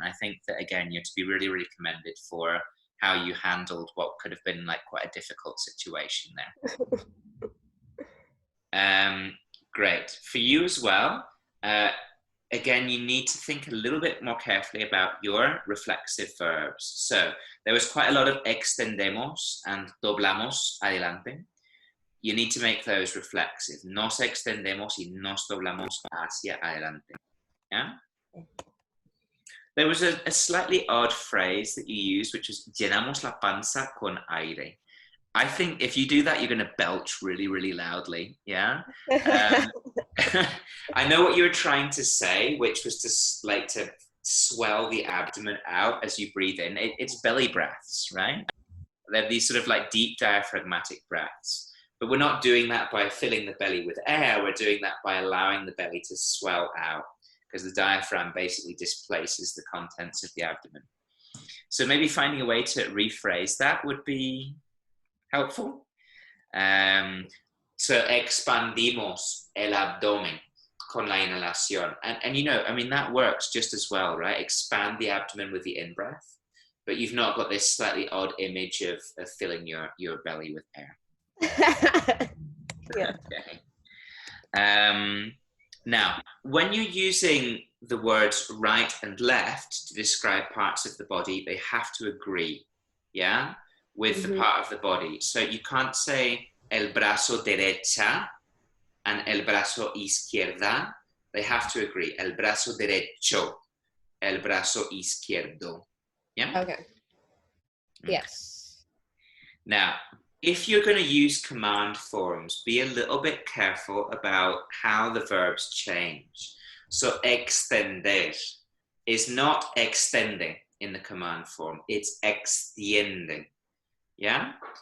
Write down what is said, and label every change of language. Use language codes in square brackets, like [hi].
[en] I think that, again, you're to be really, really commended for how you handled what could have been like quite a difficult situation there. Great. For you as well, again, you need to think a little bit more carefully about your reflexive verbs. So there was quite a lot of extendemos and [es] doblamos adelante. [en] You need to make those reflexive. [es] Nos extendemos y nos doblamos hacia adelante. [en] Yeah? There was a slightly odd phrase that you used, which was [es] llenamos la panza con aire. [en] I think if you do that, you're going to belch really, really loudly. Yeah? I know what you were trying to say, which was to swell the abdomen out as you breathe in. It's belly breaths, right? They're these sort of like deep diaphragmatic breaths. But we're not doing that by filling the belly with air. We're doing that by allowing the belly to swell out, because the diaphragm basically displaces the contents of the abdomen. So maybe finding a way to rephrase that would be helpful. [es] So expandimos el abdomen con la inhalación. [en] And that works just as well, right? Expand the abdomen with the in-breath, but you've not got this slightly odd image of filling your belly with air. Yeah. Okay. Now, when you're using the words right and left to describe parts of the body, they have to agree, yeah, with the part of the body. So you can't say [es] el brazo derecha [en] and [es] el brazo izquierda. [en] They have to agree. [es] El brazo derecho, el brazo izquierdo. [en] Yeah? Okay. Yes. Now, if you're going to use command forms, be a little bit careful about how the verbs change. So extender is not extending in the command form, it's extienden. Yeah?